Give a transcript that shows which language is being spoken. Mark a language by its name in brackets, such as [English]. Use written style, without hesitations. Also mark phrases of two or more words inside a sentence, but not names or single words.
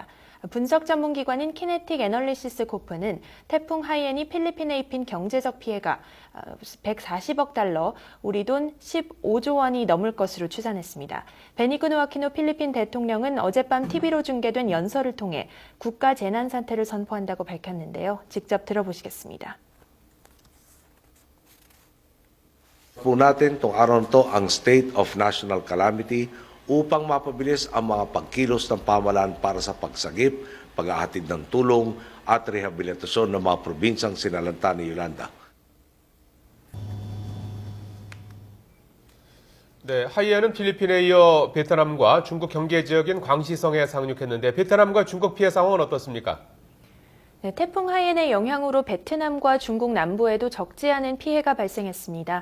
[Korean] 분석 전문기관인 키네틱 애널리시스 코프는 태풍 하이엔이 필리핀에 입힌 경제적 피해가 140억 달러, 우리 돈 15조 원이 넘을 것으로 추산했습니다. 베니그누 아키노 필리핀 대통령은 어젯밤 TV로 중계된 연설을 통해 국가 재난 사태를 선포한다고 밝혔는데요. 직접 들어보시겠습니다. [Filipino] Po natin itong araw na to ang [English] state of national calamity [Filipino] upang mapabilis ang mga pagkilos ng pamahalaan para sa pagsagip, paghahatid ng tulong at rehabilitasyon ng mga probinsyang sinalanta ni Yolanda. [Korean] 네, 하이엔은 필리핀에 이어 베트남과 중국 경계 지역인 광시성에 상륙했는데 베트남과 중국 피해 상황은 어떻습니까? 네, 태풍 하이엔의 영향으로 베트남과 중국 남부에도 적지 않은 피해가 발생했습니다.